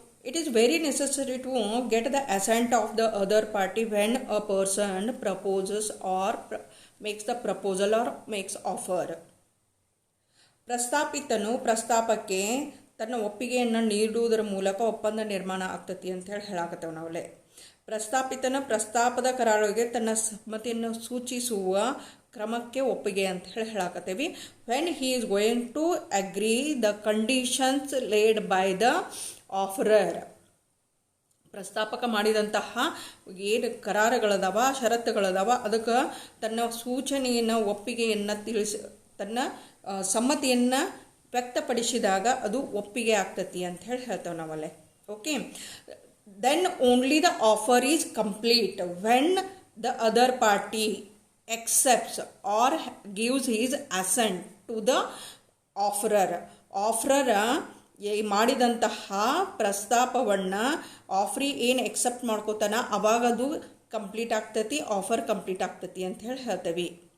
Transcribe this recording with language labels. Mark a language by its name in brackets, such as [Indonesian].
[English] It is very necessary to get the assent of the other party when a person proposes or makes the proposal or makes offer. [Kannada] ಪ್ರಸ್ತಾಪಿತನು ಪ್ರಸ್ತಾಪಕ್ಕೆ ತನ್ನ ಒಪ್ಪಿಗೆಯನ್ನು ನೀಡುವುದರ ಮೂಲಕ ಒಪ್ಪಂದ ನಿರ್ಮಾಣ ಆಗ್ತತಿ ಅಂತ ಹೇಳಾಕತ್ತೇವೆ ನಾವಲ್ಲೇ. ಪ್ರಸ್ತಾಪಿತನ ಪ್ರಸ್ತಾಪದ ಕರಾರಿಗೆ ತನ್ನ ಸಮ್ಮತಿಯನ್ನು ಸೂಚಿಸುವ ಕ್ರಮಕ್ಕೆ ಒಪ್ಪಿಗೆ ಅಂತ ಹೇಳಾಕತ್ತೇವೆ. [English] When he is going to agree the conditions laid by the offerer. [Kannada] ಪ್ರಸ್ತಾಪಕ ಮಾಡಿದಂತಹ ಏನು ಕರಾರುಗಳದಾವ, ಷರತ್ತುಗಳದಾವ, ಅದಕ್ಕೆ ತನ್ನ ಸೂಚನೆಯನ್ನು, ಒಪ್ಪಿಗೆಯನ್ನು ತನ್ನ ಸಮ್ಮತಿಯನ್ನು ವ್ಯಕ್ತಪಡಿಸಿದಾಗ ಅದು ಒಪ್ಪಿಗೆ ಆಗ್ತತಿ ಅಂತ ಹೇಳ್ತೇವೆ ನಾವಲ್ಲೇ. [English] Okay, then only the offer is complete when the other party accepts or gives his assent to the offerer. [Kannada] ಆಫರರ ಮಾಡಿದಂತಹ ಪ್ರಸ್ತಾಪವನ್ನು ಆಫ್ರಿ ಏನು ಎಕ್ಸೆಪ್ಟ್ ಮಾಡ್ಕೋತಾನ ಅವಾಗ ಅದು ಕಂಪ್ಲೀಟ್ ಆಗ್ತತಿ, ಆಫರ್ ಕಂಪ್ಲೀಟ್ ಆಗ್ತತಿ ಅಂತ ಹೇಳ್ತೇವೆ.